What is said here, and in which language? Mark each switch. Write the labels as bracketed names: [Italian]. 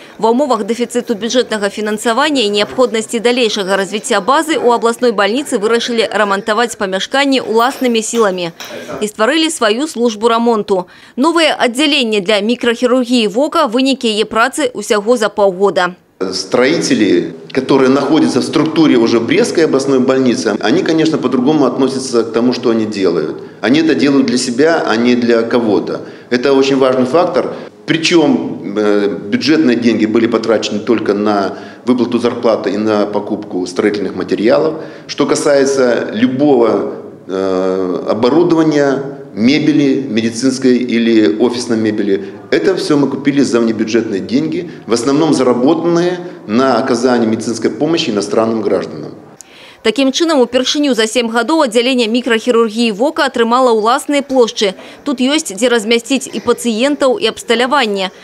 [Belarusian] Ва ўмовах дэфіцыту бюджэтнага фінансавання і неабходнасці далейшага развіцця базы у абласной бальніцы вырашылі рамантаваць памяшканні ўласнымі сіламі і стварылі сваю службу рамонту. Новае аддзяленне для мікрахірургіі вока – вынікі яе працы усяго за паўгода. [Russian] Строители, которые находятся в структуре уже Брестской областной больницы, они, конечно, по-другому относятся к тому, что они делают. Они это делают для себя, а не для кого-то. Это очень важный фактор. Причем бюджетные деньги были потрачены только на выплату зарплаты и на покупку строительных материалов. Что касается любого оборудования, мебели, медицинской или офисной мебели, это все мы купили за внебюджетные деньги, в основном заработанные на оказание медицинской помощи иностранным гражданам. [Belarusian] Таким чынам, упершыню за 7 гадоў аддзяленне мікрахірургіі вока атрымала ўласныя плошчы. Тут ёсць дзе размясціць і пацыентаў, і абсталяванне.